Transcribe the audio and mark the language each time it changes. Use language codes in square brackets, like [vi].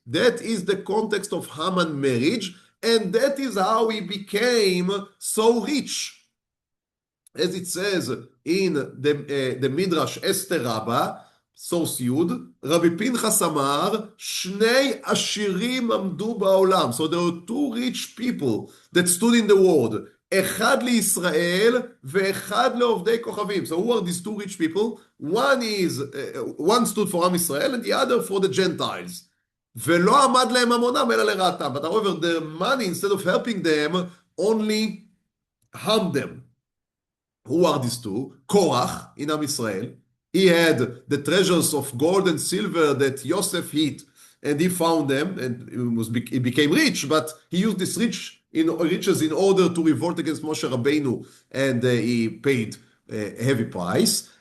[en] That is the context of Haman marriage, and that is how he became so rich. As it says in the Midrash Esther Rabbah, source Yud, Rabbi Pinchas Amar, [he] Shnei Ashirim Amdu Ba'olam. [en] So there were two rich people that stood in the world. [he] אחד לישראל ואחד לעובדי כוכבים. [en] So who are these two rich people? One stood for Am Israel and the other for the Gentiles. [he] ולא עמד להם ממונם אלא לרעתם. [en] But however, their money, instead of helping them, only harmed them. Who are these two? Korach in Am Israel. He had the treasures of gold and silver that Yosef hid, and he found them, and he became rich, but he used this riches in order to revolt against Moshe Rabbeinu, and he paid a heavy price.